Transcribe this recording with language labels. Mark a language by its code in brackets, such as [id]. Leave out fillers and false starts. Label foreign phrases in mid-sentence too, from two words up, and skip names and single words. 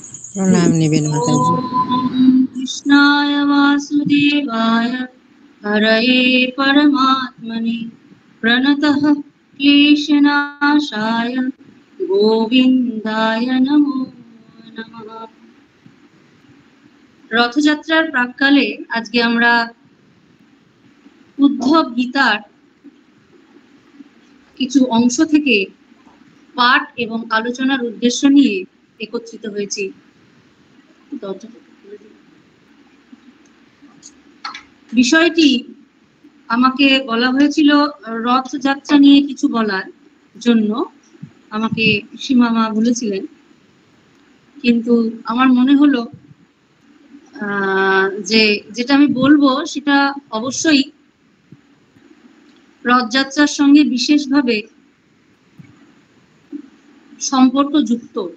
[bn] প্রণাম নিবেন মাতাজী। [sa] ओम कृष्णाय वासुदेवाय हरये परमात्मने प्रणतः क्लेशनाशाय गोविन्दाय नमो नमः। [bn] রথযাত্রার প্রাক্কালে আজকে আমরা উদ্ধব গীতার কিছু অংশ থেকে পাঠ এবং আলোচনার উদ্দেশ্য নিয়ে একত্রিত হয়েছি। বিষয়টি আমাকে বলা হয়েছিল রথযাত্রা নিয়ে কিছু বলার জন্য, আমাকে সীমামা বলেছিলেন, কিন্তু আমার মনে হলো যে যেটা আমি বলবো সেটা অবশ্যই রথযাত্রার সঙ্গে বিশেষভাবে সম্পর্কযুক্ত।